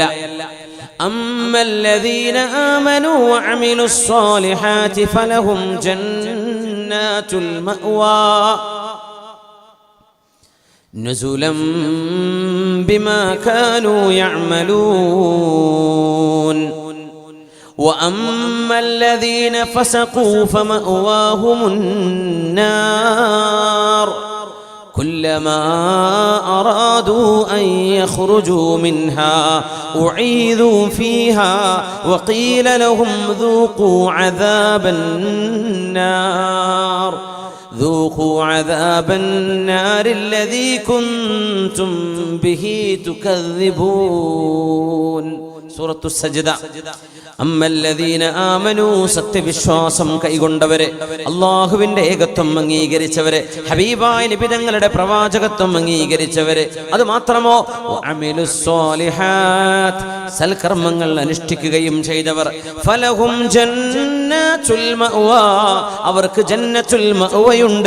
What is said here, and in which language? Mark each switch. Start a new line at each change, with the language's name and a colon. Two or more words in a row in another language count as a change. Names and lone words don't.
Arabic: أما الذين آمنوا وعملوا الصالحات فلهم جنات المأوى نزلا بما كانوا يعملون وأما الذين فسقوا فمأواهم النار كلما أرادوا أن يخرجوا منها أعيذوا فيها وقيل لهم ذوقوا عذاب النار ذوقوا عذاب النار الذي كنتم به تكذبون.
Malayalam: സൂറത്തു സജ്ദ.
Arabic: أما الذين آمنوا,
Malayalam: സത്യവിശ്വാസം കൈകൊണ്ടവരെ, അല്ലാഹുവിന്റെ ഏകത്വം അംഗീകരിച്ചവരെ, ഹബീബായ നബി തങ്ങളുടെ പ്രവാചകത്വം അംഗീകരിച്ചവരെ, അത് മാത്രമോ
Arabic: وعملوا الصالحات,
Malayalam: സൽകർമ്മങ്ങൾ അനുഷ്ഠിക്കുകയും ചെയ്തവർ,
Arabic: فلهم جنة المأوى,
Malayalam: അവർക്ക് ജന്നത്തുൽ മഅവയുണ്ട്.